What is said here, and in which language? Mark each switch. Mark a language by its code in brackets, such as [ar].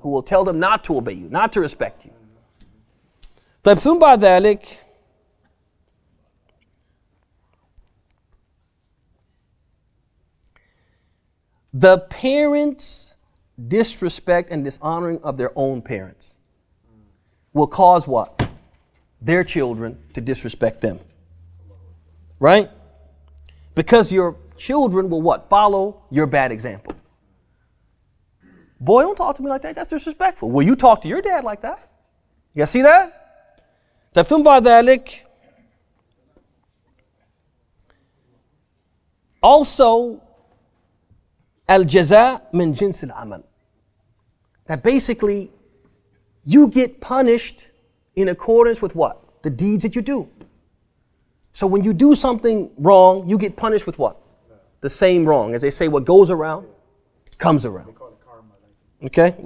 [en] Who will tell them not to obey you, not to respect you. [ar] طيب ثم بعد ذلك, [en] the parents' disrespect and dishonoring of their own parents will cause what? Their children to disrespect them. Right? Because your children will what? Follow your bad example. Boy, don't talk to me like that. That's disrespectful. Will you talk to your dad like that? You guys see that? [ar] ثم بعد ذلك, [en] also [ar] الجزاء من جنس العمل. [en] That basically you get punished in accordance with what? The deeds that you do. So when you do something wrong, you get punished with what? The same wrong. As they say, what goes around comes around. Okay?